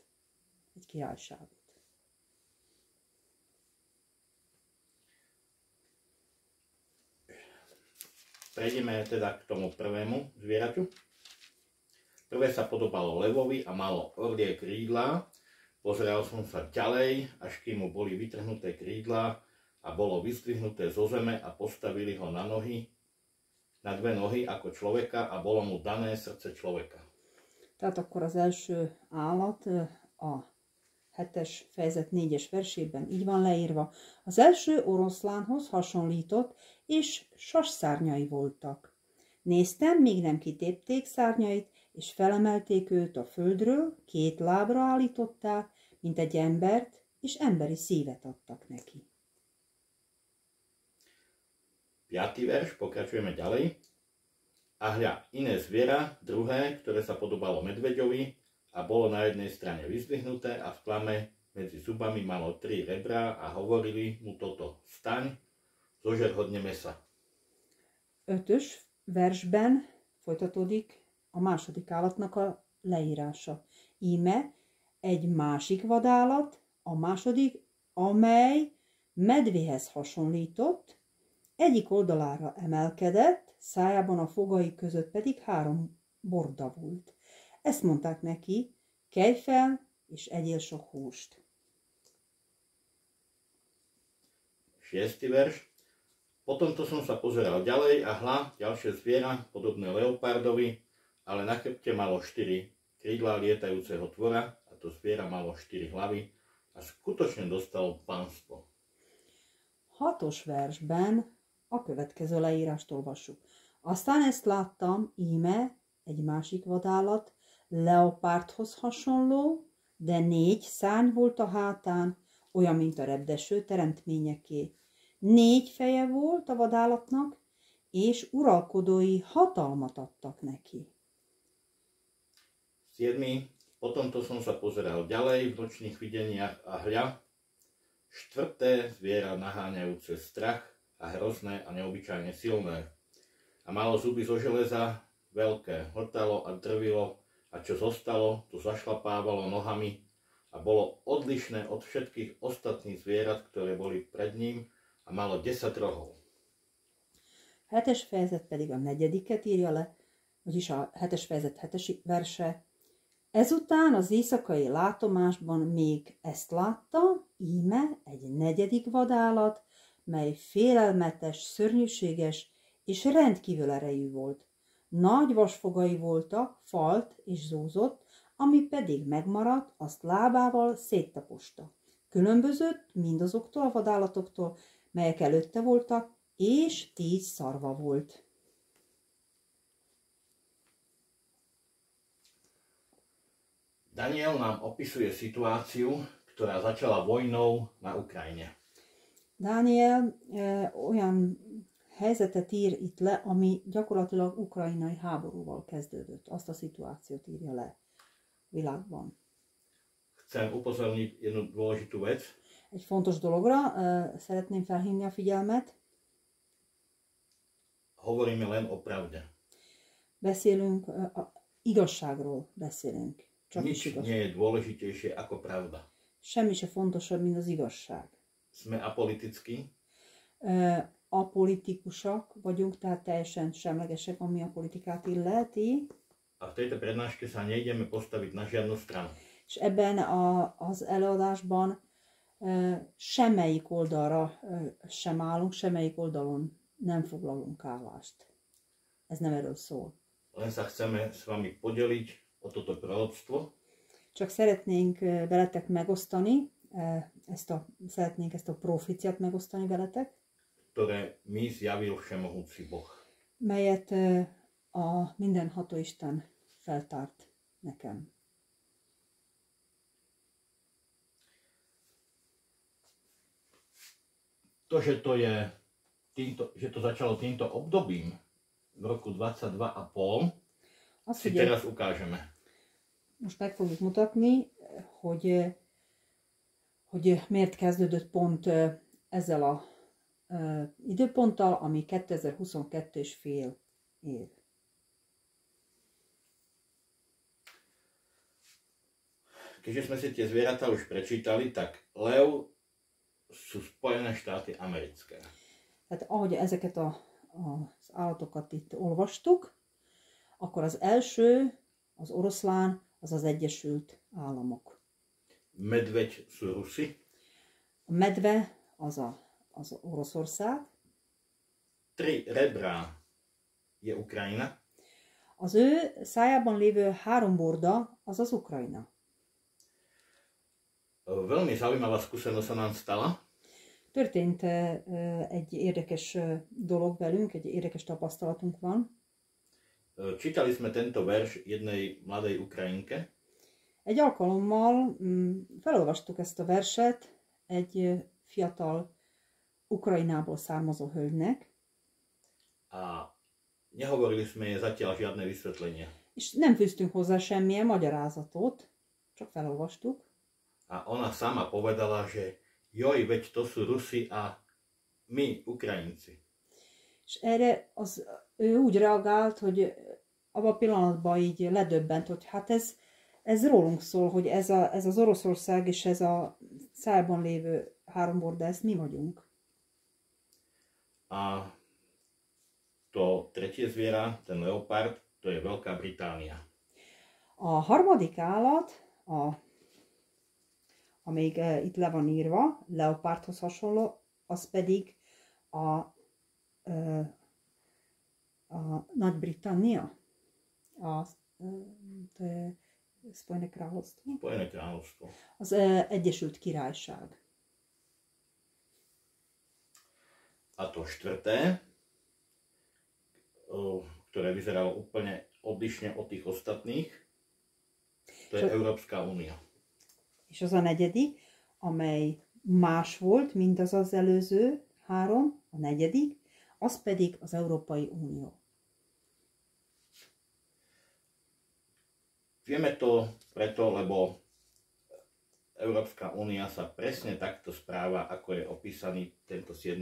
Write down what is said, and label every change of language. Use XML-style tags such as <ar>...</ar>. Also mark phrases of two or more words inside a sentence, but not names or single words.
<hu>Egy királyságot.</hu> <sk>Prejdeme teda k tomu prvému zvieraťu. Prvé sa podobalo levovi a malo orlie krídla. Pozeral som sa ďalej, až kým mu boli vytrhnuté krídla a bolo vyzdvihnuté zo zeme a postavili ho na dve nohy ako človeka a bolo mu dané srdce človeka.</sk> <hu>Tehát akkor az első állat a 7-es fejezet 4-es versében így van leírva. Az első oroszlánhoz hasonlított, és sasszárnyai voltak. Néztem, míg nem kitépték szárnyait, és felemelték őt a földről, 2 lábra állították, mint egy embert, és emberi szívet adtak neki.</hu> <sk>5. verš, pokračujeme ďalej. A hľa, iné zviera, druhé, ktoré sa podobalo medveďovi a bolo na jednej strane vyzdvihnuté a v plame medzi zubami malo 3 rebrá a hovorili mu toto: Vstaň, zožer hodne mesa.</sk> <hu>5. versben folytatódik a második állatnak a leírása. Íme egy másik vadállat, a második, amely medvéhez hasonlított, egyik oldalára emelkedett, szájában a fogai között pedig 3 borda volt. Ezt mondták neki: kelj fel, és egyél sok húst.</hu> <sk>6. verš. Potom to som sa pozeral ďalej a hľa, ďalšie zviera, podobné leopardovi, ale na chrbte malo 4 krídlá lietajúceho tvora a to zviera malo 4 hlavy a skutočne dostalo pánstvo.</sk> <hu>6. versben a következő leírást olvassuk. Aztán ezt láttam, íme egy másik vadállat, leopárdhoz hasonló, de 4 szárny volt a hátán, olyan, mint a repdeső teremtményeké. 4 feje volt a vadállatnak, és uralkodói hatalmat adtak neki.</hu> <sk>7. Potom to som sa pozeral ďalej v nočných videniach a hľa, 4. zviera naháňajúce strach a hrozné a neobyčajne silné. A malo zuby zo železa veľké, hltalo a drvilo a čo zostalo, to zašlapávalo nohami a bolo odlišné od všetkých ostatných zvierat, ktoré boli pred ním a malo 10 rohov.</sk> <hu>7. fejezet pedig a 4. írja le, vagyis a 7. fejezet 7. verse. Ezután az éjszakai látomásban még ezt látta, íme egy 4. vadállat, mely félelmetes, szörnyűséges és rendkívül erejű volt. Nagy vasfogai voltak, falt és zúzott, ami pedig megmaradt, azt lábával széttaposta. Különbözött mindazoktól a vadállatoktól, melyek előtte voltak, és 10 szarva volt.</hu> <sk>Daniel nám opisuje situáciu, ktorá začala vojnou na Ukrajine.</sk> <hu>Dániel olyan helyzetet ír itt le, ami gyakorlatilag ukrajnai háborúval kezdődött. Azt a szituációt írja le világban.</hu> <sk>Chcem upozorniť jednu dôležitú vec.</sk> <hu>Egy fontos dologra szeretném felhívni a figyelmet.</hu> <sk>Hovoríme len o pravde.</sk> <hu>Beszélünk, igazságról beszélünk. Csak</hu> <sk>Nič nie je dôležitejšie ako pravda.</sk> <hu>Semmi se fontosabb, mint az igazság.</hu> <sk>Sme apolitickí.</sk> <hu>Apolitikusak vagyunk, tehát teljesen semlegesek, ami a politikát illeti.</hu> <sk>A v tejto prednáške sa nejdeme postaviť na žiadnu stranu.</sk> <hu>És ebben az előadásban semmelyik oldalra sem állunk, semmelyik oldalon nem foglalunk állást. Ez nem erről szól.</hu> <sk>Len sa chceme s vami podeliť o toto proroctvo.</sk> <hu>Csak szeretnénk veletek megosztani, szeretnénk ezt a proféciát megosztani veletek,</hu> <sk>ktoré mi zjavil Všemohúci Boh.</sk> <hu>Melyet a mindenható Isten feltárt nekem.</hu> <sk>To, že to je že to začalo týmto obdobím v roku 22,5,</sk> <hu>Azt,</hu> <sk>si</sk> <hu>hogy</hu> <sk>teraz ukážeme.</sk> <hu>most meg fogjuk mutatni, hogy miért kezdődött pont ezzel a időponttal, ami 2022 és fél év.</hu> <sk>Keďže sme si tie zvieratá už prečítali, tak lev sú Spojené štáty americké.</sk> <hu>Tehát ahogy ezeket az állatokat itt olvastuk, akkor az első, az oroszlán, az az Egyesült Államok.</hu> <sk>Medveď sú Rusi.</sk> <hu>A medve az Oroszország.</hu> <sk>3 rebrá je Ukrajina.</sk> <hu>Az ő szájában lévő 3 borda az az Ukrajna.</hu> <sk>Veľmi zaujímavá skúsenosť sa nám stala.</sk> <hu>Történt egy érdekes dolog velünk, egy érdekes tapasztalatunk van.</hu> <sk>Čítali sme tento verš jednej mladej Ukrajinke.</sk> <hu>Egy alkalommal felolvastuk ezt a verset egy fiatal Ukrajnából származó hölgynek.</hu> <sk>A nehovorili sme jej zatiaľ žiadne vysvetlenie.</sk> <hu>És nem fűztünk hozzá semmilyen magyarázatot, csak felolvastuk.</hu> <sk>A ona sama povedala, že joj, veď to sú Rusi a my, Ukrajinci.</sk> <hu>És erre ő úgy reagált, hogy abban a pillanatban így ledöbbent, hogy hát ez rólunk szól, hogy ez az Oroszország és ez a szájban lévő 3 borda, ezt mi vagyunk.</hu> <sk>A to tretie zviera, ten leopard, to je Veľká Británia.</sk> <hu>A harmadik állat, amíg itt le van írva, leopardhoz hasonló, az pedig a Nagy-Britannia,</hu> <sk>to je Spojené kráľovstvo. Spojené kráľovstvo.</sk> <hu>Az Egyesült Királyság.</hu> <sk>A to štvrté, ktoré vyzeralo úplne odlišne od tých ostatných, to je Európska únia.</sk> <hu>És az a negyedik, amely más volt, mint az előző 3, a negyedik, az pedig az Európai Unió.</hu> <sk>Vieme to preto, lebo Európska únia sa presne takto správa, ako je opísaný tento 7.</sk>